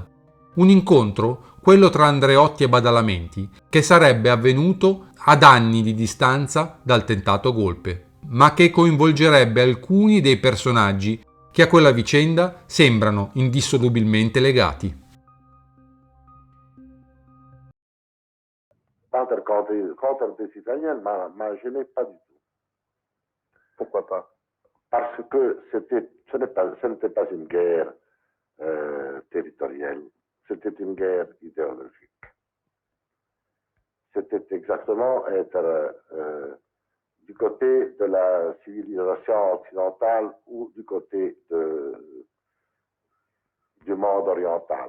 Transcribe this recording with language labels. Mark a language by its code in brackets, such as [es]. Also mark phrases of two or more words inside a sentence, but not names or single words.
[it] Un incontro, quello tra Andreotti e Badalamenti, che sarebbe avvenuto ad anni di distanza dal tentato golpe, ma che coinvolgerebbe alcuni dei personaggi che a quella vicenda sembrano indissolubilmente legati. [fr] Walter Koch contre des Italiens m'a gêné pas du tout. Pourquoi pas? Parce que ce n'était pas une guerre territoriale, c'était une guerre idéologique. C'était exactement être du côté de la civilisation occidentale ou du côté du monde oriental.